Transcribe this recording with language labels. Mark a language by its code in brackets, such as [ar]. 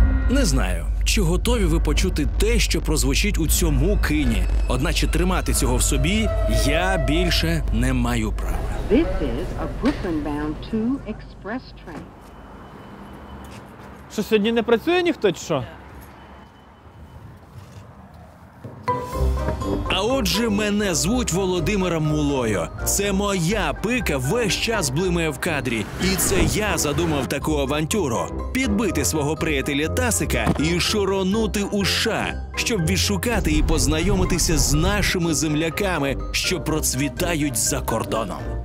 [uk] Не знаю, чи готові ви почути те, що прозвучить у цьому кині. Одначе тримати цього в собі я більше не маю права. [en] This is a Brooklyn-bound 2 express train. [uk] Що, сьогодні не працює ніхто, чи що? А отже, мене звуть Володимиром Мулою. Це моя пика весь час блимає в кадрі. І це я задумав таку авантюру. Підбити свого приятеля Тасика і шуронути у США, щоб відшукати і познайомитися з нашими земляками, що процвітають за кордоном.